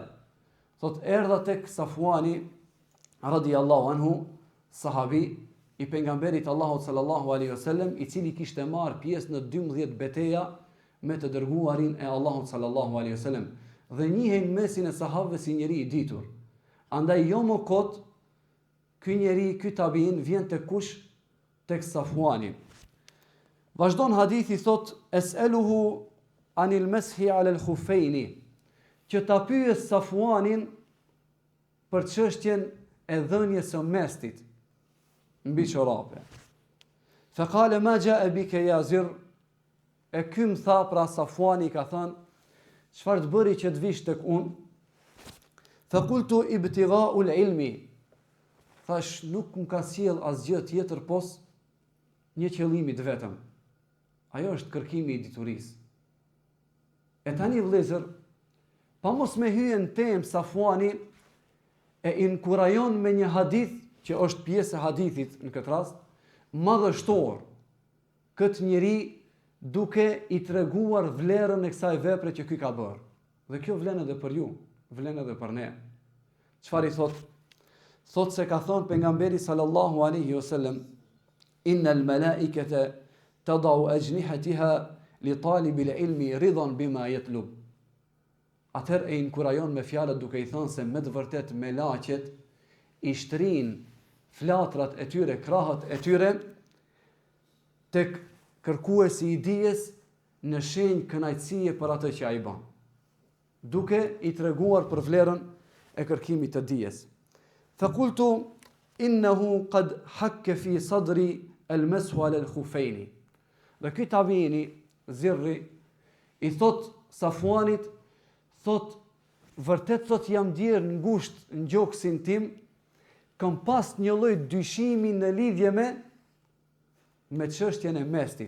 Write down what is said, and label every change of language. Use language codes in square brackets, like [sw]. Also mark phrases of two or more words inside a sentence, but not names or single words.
[sq] Thot erdha tek Safwani [ar] رضي الله عنه, [sq] sahabi i pejgamberit Allahut [ar] صلى الله عليه وسلم, [sq] i cili kishte marrë pjesë në 12 betejë me të dërguarin e Allahut [ar] صلى الله عليه وسلم [sq] dhe njihen mesin e sahabëve si njeri i ditur. Andaj jo më kot ky njeri, ky tabiin vjen tek kush? Tek Safwani. Vazhdon hadithi, thot [ar] أسأله عن المسح على الخفين, [sq] që ta pyes Safwanin për çështjen e dhënjes së mestit mbi çorape. [ar] فقال ما جاء بك يا زر, [sq] e ky më tha, pra Safwani ka thënë, çfarë të bëri që të vish tek unë? [ar] فقلت ابتغاء العلم, [sq] thash nuk më ka sjell asgjë tjetër pos një qëllimi të vetëm. Ajo është kërkimi i diturisë. E tani vëllezër, pa mos me hyrë në temë, Safwani e inkurajon me një hadith që është pjesë e hadithit në këtë rast, madhështor këtë njeri duke i treguar vlerën e kësaj vepre që ky ka bërë. Dhe kjo vlen edhe për ju, vlen edhe për ne. Çfarë i thot? Thot se ka thonë pejgamberi [ar] صلى الله عليه وسلم, إن الملائكة تضع أجنحتها لطالب العلم رضا بما يطلب. [sq] Atëherë e inkurajon me fjalët duke i thënë se me të vërtet melaqet i shtrin flatrat e tyre, krahët e tyre tek kërkuesi i dijes në shenjë kënaqësie për atë që ai bën, duke i treguar për vlerën e kërkimit të dijes. [ar] فقلت إنه قد حك في صدري المسح على الخفين. [sq] Dhe ky tabiini Zirri i thot Safwanit, thot vërtet thot jam ndier ngusht në gjoksin tim, kam pas një lloj dyshimi në lidhje me çështjen e mestit.